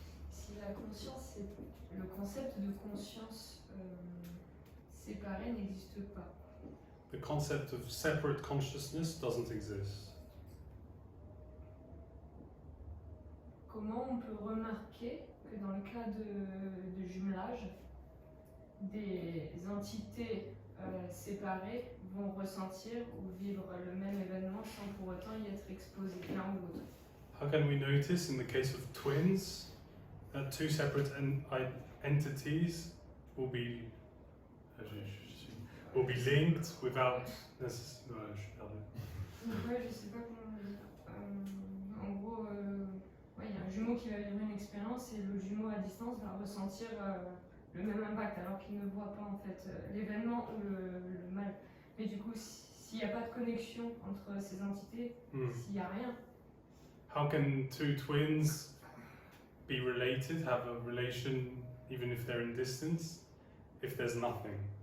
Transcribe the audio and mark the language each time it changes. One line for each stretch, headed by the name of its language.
French: Si la conscience, le concept de conscience séparée n'existe pas.
English: The concept of separate consciousness doesn't exist.
French: Comment on peut remarquer que dans le cas de jumelage, des entités séparées vont ressentir ou vivre le même événement sans pour autant y être exposées l'un ou l'autre?
English: How can we notice in the case of twins that two separate entities will be linked without necessarily.
French: Je suis perdu. Ouais, je sais pas comment dire. En gros, il y a un jumeau qui va vivre une expérience et le jumeau à distance va ressentir le même impact alors qu'il ne voit pas en fait l'événement ou le mal. Mais du coup, s'il n'y a pas de connexion entre ces entités, s'il n'y a rien.
English: How can two twins be related, have a relation even if they're in distance, if there's nothing?